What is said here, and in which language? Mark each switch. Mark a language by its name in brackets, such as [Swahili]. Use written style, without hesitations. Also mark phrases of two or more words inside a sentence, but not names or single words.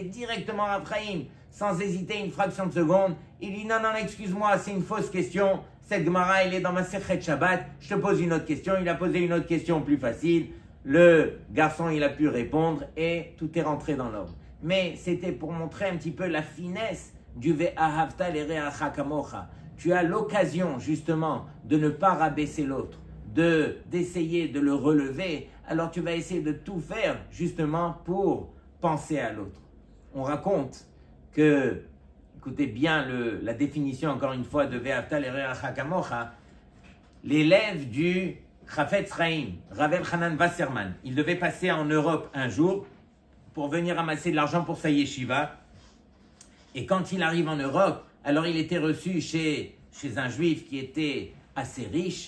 [French] Directement Rav Chaim, sans hésiter une fraction de seconde, il dit, non, excuse-moi, c'est une fausse question. Cette Gemara, elle est dans ma [Hebrew] מסכת שבת. [French] Je te pose une autre question. Il a posé une autre question plus facile. Le garçon, il a pu répondre et tout est rentré dans l'ordre. Mais c'était pour montrer un petit peu la finesse du [Hebrew] ואהבת לרעך כמוך. [French] Tu as l'occasion, justement, de ne pas rabaisser l'autre, d'essayer de le relever. Alors tu vas essayer de tout faire, justement, pour penser à l'autre. On raconte que, écoutez bien la définition, encore une fois, de [Hebrew] ואהבת לרעך כמוך, [French] l'élève du Chafetz Chaim, Rav Elchanan Wasserman, il devait passer en Europe un jour pour venir ramasser de l'argent pour sa yeshiva. Et quand il arrive en Europe, alors il était reçu chez un juif qui était assez riche.